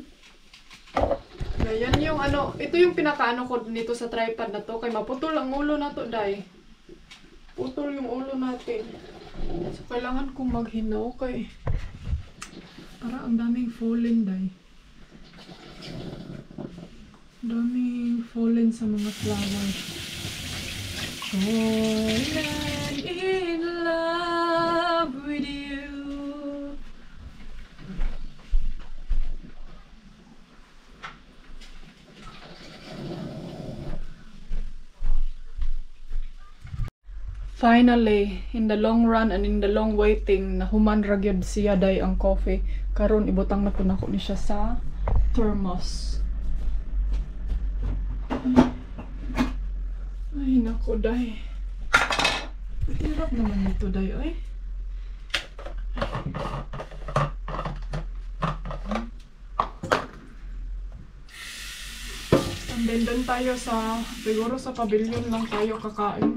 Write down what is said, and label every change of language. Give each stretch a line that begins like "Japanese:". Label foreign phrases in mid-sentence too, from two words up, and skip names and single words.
Filipino: Yan yung ano, ito yung pinakaano ko nito sa tripod na to.
Cebuano: Kay maputol ang ulo na to, day.
Filipino: Putol yung ulo natin. So, kailangan kong maghinaw kay para ang daming fallen, day. Daming fallen sa mga flowers.
English: Fallen in love with you. Finally, in the long run and in the long waiting,
Cebuano: nahuman ra gyud siya day ang coffee. Karon ibutang na ko ni siya sa thermos.
Filipino: Ay nako day. Hirap naman ito day ay. And then doon tayo siguro sa pavilion lang tayo kakain.